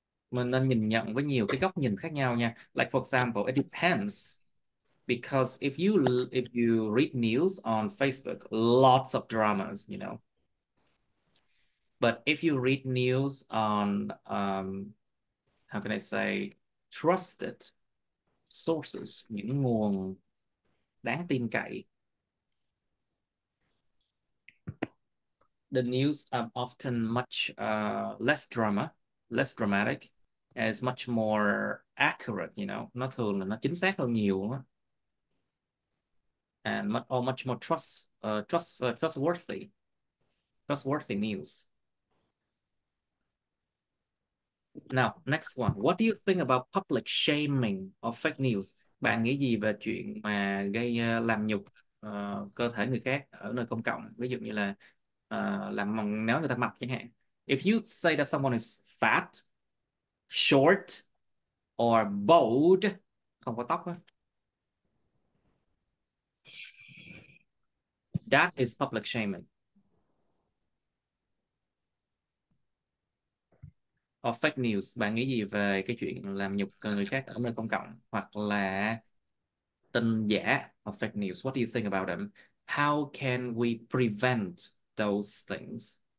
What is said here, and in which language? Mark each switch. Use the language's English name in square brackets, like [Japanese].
[Vietnamese] Mình nên nhìn nhận với nhiều cái góc nhìn khác nhau nha. [English] Like for example, it depends. Because if you read news on Facebook, lots of dramas, you know. But if you read news on how can I say, trusted sources, [Vietnamese] những nguồn đáng tin cậy, [English] the news are often much less dramatic, and it's much more accurate, you know. [Vietnamese] Nó thường là nó chính xác hơn nhiều đó. [English] And much more trustworthy news. Now, next one. What do you think about public shaming of fake news? [Vietnamese] Bạn nghĩ gì về chuyện mà gây làm nhục cơ thể người khác ở nơi công cộng? Ví dụ như là nếu người ta mập chẳng hạn. [English] If you say that someone is fat, short, or bald, [Vietnamese] không có tóc á, [English] that is public shaming. Or fake news. [Vietnamese] Bạn nghĩ gì về cái chuyện làm nhục người khác ở nơi công cộng hoặc là tin giả [English] or fake news? What do you think about them? How can we prevent those things?